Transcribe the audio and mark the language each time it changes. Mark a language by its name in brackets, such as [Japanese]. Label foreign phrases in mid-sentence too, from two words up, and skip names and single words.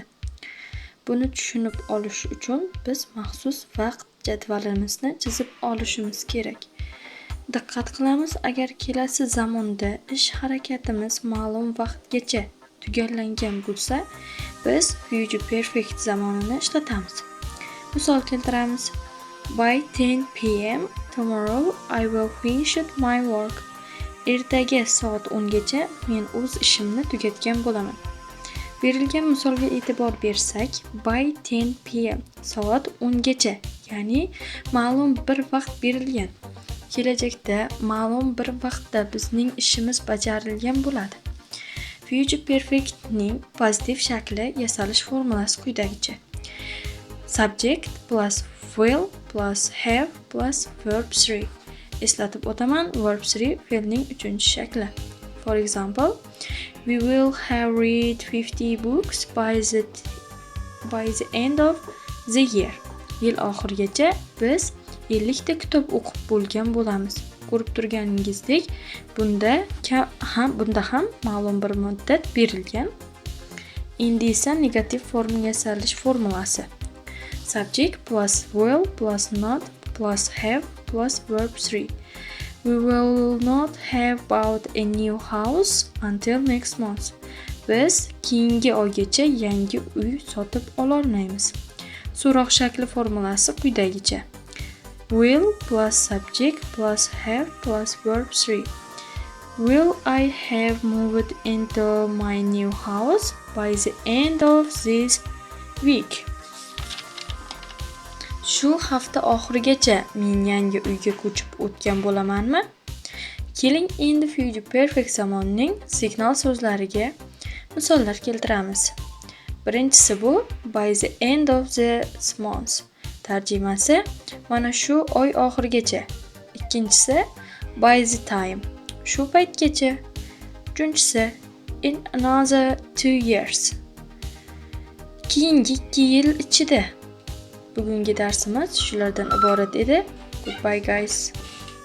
[Uzbek] Buni tushunib olish uchun biz maxsus vaqt jadvalimizni chizib olishimiz kerak. Diqqat qilamiz, agar kelasi zamonda ish harakatimiz ma'lum vaqtgacha tugallangan bo'lsa, biz [English] Future Perfect [Uzbek] zamonini ishlatamiz. Misol keltiramiz. [English] By 10 p.m. tomorrow I will finish my work. [Uzbek] Ertaga soat 10 gacha men o'z ishimni tugatgan bo'laman. Berilgan misolga e'tibor bersak, [English] by 10 p.m. [Uzbek] soat 10 gacha, ya'ni ma'lum bir vaqt berilgan. Kelajakda ma'lum bir vaqtda bizning ishimiz bajarilgan bo'ladi. [English] Future Perfect'ning [Uzbek] pozitiv shakli yasalish formulasi quyidagicha. [English] Subject plus will plus have plus verb 3. [Uzbek] Eslatib o'taman, verb 3 fe'lning 3-shakli. [English] For example, we will have read 50 books by the end of the year. [Uzbek] Yil oxirigacha biz 50 ta kitob o'qib bo'lgan bo'lamiz. Ko'rib turganingizdek, bunda ham ma'lum bir muddat berilgan. Endi esa negativ forma yasalish formulasi. [English] Subject plus will plus not plus have plus verb 3. We will not have bought a new house until next month. [Uzbek] Biz keyingi oygacha yangi uy sotib ololmaymiz. So'roq shakli formulasi quyidagicha. [English] Will plus subject plus have plus verb 3. Will I have moved into my new house by the end of this week? [Uzbek] Shu hafta oxirigacha men yangi uyga ko'chib o'tgan bo'lamanmi? Keling endi [English] Future Perfect [Uzbek] zamonining signal so'zlariga misollar keltiramiz. Birinchisi bu [English] by the end of this month. [Uzbek] Tarjimasi mana shu oy oxirigacha. [English] Ikkinchisi by the time. [Uzbek] Shu paytgacha. [English] Uchinchisi in another 2 years. [Uzbek] Keyingi 2 yil ichida. Bugungi darsimiz shulardan iborat edi. [English] Goodbye guys.